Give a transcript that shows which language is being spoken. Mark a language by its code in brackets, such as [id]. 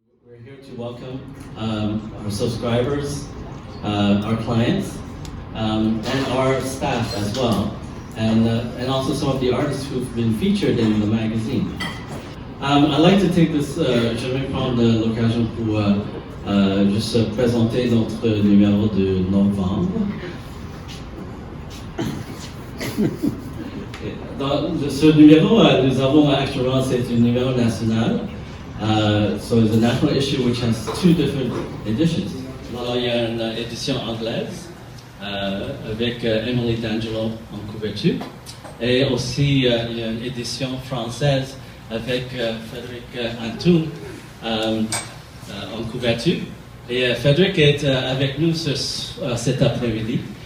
[en] We're here to welcome our subscribers, our clients, and our staff as well, and also some of the artists who've been featured in the magazine. I'd like to take this, [fr] je vais prendre l'occasion pour juste présenter notre numéro de novembre. Dans ce numéro, nous avons actuellement, c'est un numéro national. [en] So it's a national issue which has two different editions. [fr] Alors, il y a une édition anglaise avec Emily D'Angelo en couverture, et aussi il y a une édition française avec Frédéric Antoun en couverture. Et Frédéric est avec nous cet après-midi.